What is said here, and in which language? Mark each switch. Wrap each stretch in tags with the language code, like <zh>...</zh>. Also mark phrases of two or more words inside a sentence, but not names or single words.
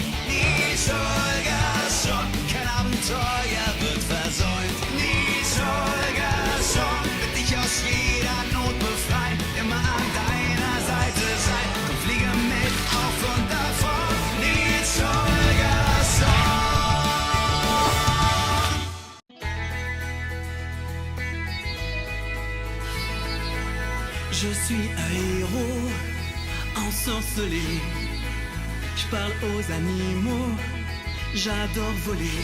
<de>Nils Holgersson, kein Abenteuer wird versäumt. Nils Holgersson wird dich aus jeder Not befreien, immer an deiner Seite sein. Komm, fliege mit auf und davon. Nils Holgersson.</de> <fr>Je suis un héros ensorcelé. Je parle aux animaux, j'adore voler.</fr>